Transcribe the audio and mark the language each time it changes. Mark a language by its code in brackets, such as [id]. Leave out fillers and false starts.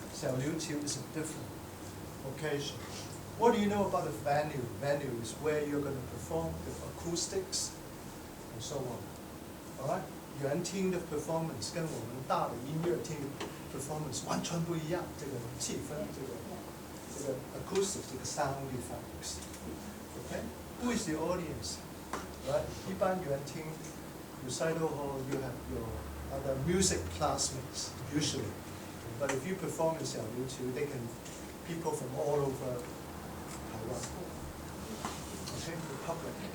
[en] Xiaoguqiu is a different occasion. What do you know about the venue? Venue is where you're going to perform with acoustics and so on. All right? [zh] 原厅的 performance 跟我们大的音乐厅的 performance 完全不一样，这个气氛，这个 acoustics， 这个 sound effects。 [en] Okay? Who is the audience? Right? 一般原厅 recital hall you have your other music classmates usually, but if you perform in Xiaoguqiu, they can people from all over Taiwan. Okay, the public.